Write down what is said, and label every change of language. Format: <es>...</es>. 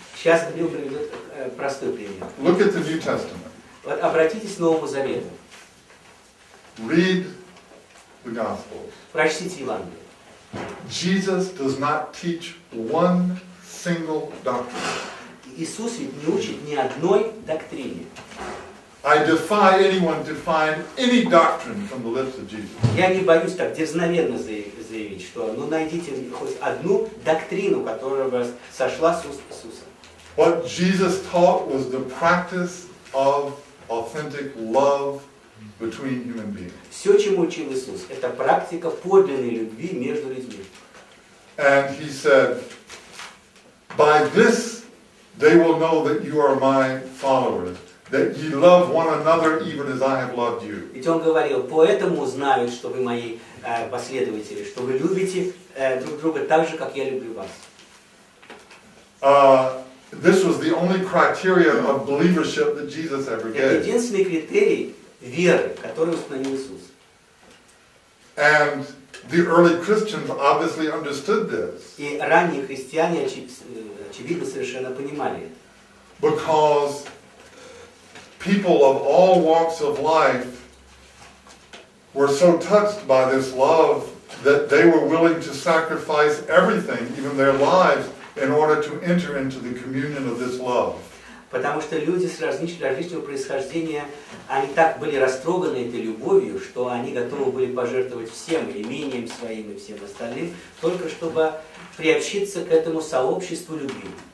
<ru>Сейчас Билл приведет простой пример.</ru> <en>Look at the New Testament.</en> <ru>Вот обратитесь к Новому Завету.</ru> <en>Read the Gospels.</en> <ru>Прочтите Евангелие.</ru> <en>Jesus does not teach one single doctrine.</en> <ru>Иисус ведь не учит ни одной доктрине.</ru> <en>I defy anyone to find any doctrine from the lips of Jesus.</en> <ru>Я не боюсь так дерзновенно заявить, что ну найдите хоть одну доктрину, которая бы сошла с уст Иисуса.</ru> <en>What Jesus taught was the practice of authentic love between human beings.</en> <ru>Все, чему учил Иисус, это практика подлинной любви между людьми.</ru> <en>And he said, by this they will know that you are my followers, that ye love one another even as I have loved you.</en> <ru>Ведь он говорил, поэтому узнают, что вы мои последователи, что вы любите друг друга так же, как я люблю вас.</ru> <en>This was the only criteria of believership that Jesus ever</en> <ru>Это</ru> <en>gave.</en> <ru>единственный критерий веры, который установил Иисус.</ru> <en>And the early Christians obviously understood this.</en> <ru>И ранние христиане, очевидно, совершенно понимали это.</ru> <en>Because people of all walks of life were so touched by this love that they were willing to sacrifice everything, even their lives, in order to enter into the communion of this love.</en> <ru>Потому что люди с различного происхождения, они так были растроганы этой любовью, что они готовы были пожертвовать всем, имением своим и всем остальным, только чтобы приобщиться к этому сообществу любви.</ru>